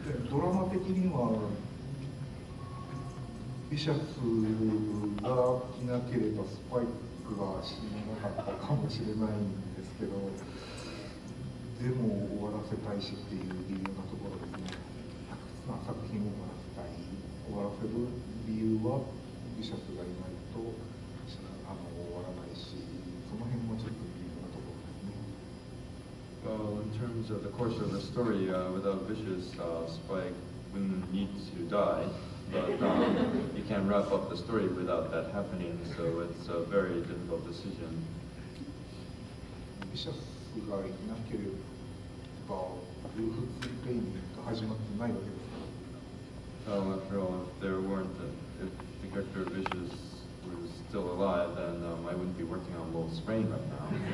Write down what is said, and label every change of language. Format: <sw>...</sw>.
<ja>ドラマ的にはビシャスがいなければスパイクが死ななかったかもしれないんですけど、でも終わらせたいしっていう微妙なところですね。作品を終わらせる理由はビシャスがいないと終わらないし、その辺もちょっと微妙なところですね。</ja> <en>Well, in terms of the course of the story, without Vicious, Spike wouldn't need to die, but you can't wrap up the story without that happening, so it's a very difficult decision.</en> <ja>ビシャスがいなければ、ルーフツレインが始まってないわけですから。</ja> <en>After all, if the character of Vicious was still alive, then I wouldn't be working on Wolf's Rain right now.</en>